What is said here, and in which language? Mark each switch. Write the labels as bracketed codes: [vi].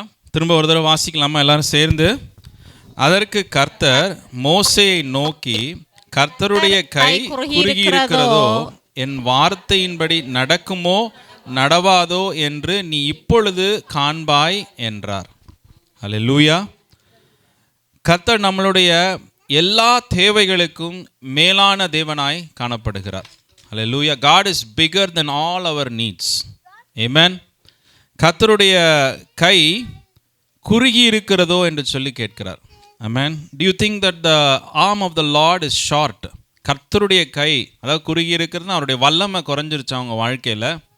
[ta] திரும்ப ஒரு தடவை வாசிக்கலாமா எல்லாரும் சேர்ந்து? அதற்கு கர்த்தர் மோசேயை நோக்கி, கர்த்தருடைய கை குறுகி இருக்கிறதோ, என் வார்த்தையின்படி நடக்குமோ நடவாதோ என்று நீ இப்பொழுது காண்பாய் என்றார். ஹல்லேலூயா. கர்த்தர் நம்மளுடைய எல்லா தேவைகளுக்கும் மேலான தேவனாய் காணப்படுகிறார். ஹல்லேலூயா. [en] God is bigger than all our needs. Amen. [ta] கர்த்தருடைய கை குறுகி இருக்கிறதோ என்று சொல்லி கேட்கிறார். [en] Amen. Do you think that the arm of the Lord is short? [ta] கர்த்தருடைய கை அதாவது குறுகி இருக்கிறதுனா அவருடைய வல்லமை குறைஞ்சிருச்சு அவங்க வாழ்க்கையில்.